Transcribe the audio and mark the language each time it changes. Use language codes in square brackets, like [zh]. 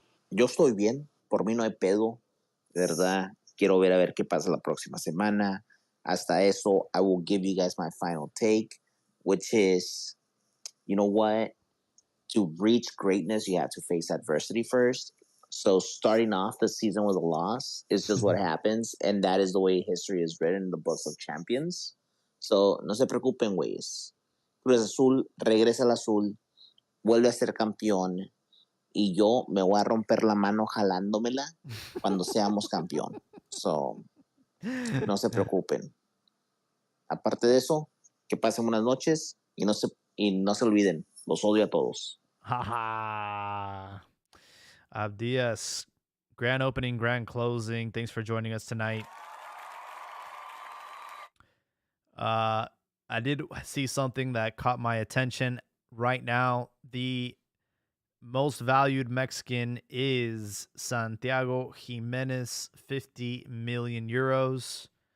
[es] yo estoy bien, por mí no hay pedo, ¿verdad? Quiero ver a ver qué pasa la próxima semana. Hasta eso, [en] I will give you guys my final take, which is, you know what? To reach greatness, you have to face adversity first. So starting off the season with a loss is just what happens, and that is the way history is written in the books of champions. [es] So no se preocupen, güeyes. Cruz Azul regresa al azul, vuelve a ser campeón, y yo me voy a romper la mano jalándomela cuando seamos campeón. So, no se preocupen. Aparte de eso, que pasen buenas noches y no se olviden, los odio a todos. Haha. [en] Abdias, grand opening, grand closing. Thanks for joining us tonight. I did see something that caught my attention right now. The most valued Mexican is Santiago Jimenez, 50 million euros.